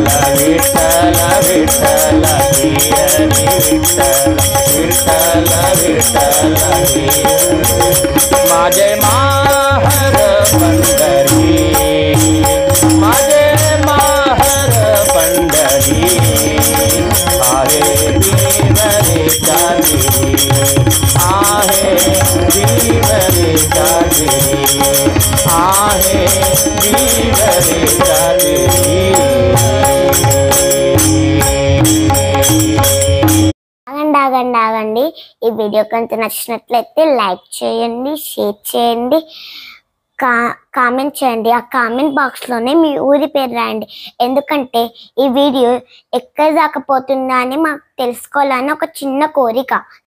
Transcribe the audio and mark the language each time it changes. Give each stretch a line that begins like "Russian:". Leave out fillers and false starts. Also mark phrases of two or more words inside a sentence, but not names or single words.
Marathi: विठ्ठल विठ्ठल श्री हरी विठ्ठल विठ्ठल विठ्ठल श्री माझे माहर पंढरी माझे माहर पंढरी आहे देवरे चांदरी आहे देवरे चांदरी आहे देवरे चांदरी
Telugu: ఆగండి ఈ వీడియో కనుక నచ్చినట్లయితే లైక్ చేయండి, షేర్ చేయండి, కామెంట్ చేయండి. ఆ కామెంట్ బాక్స్లోనే మీ ఊరి పేరు రాయండి. ఎందుకంటే ఈ వీడియో ఎక్కడ దాకా పోతుందా అని మాకు తెలుసుకోవాలని ఒక చిన్న కోరిక.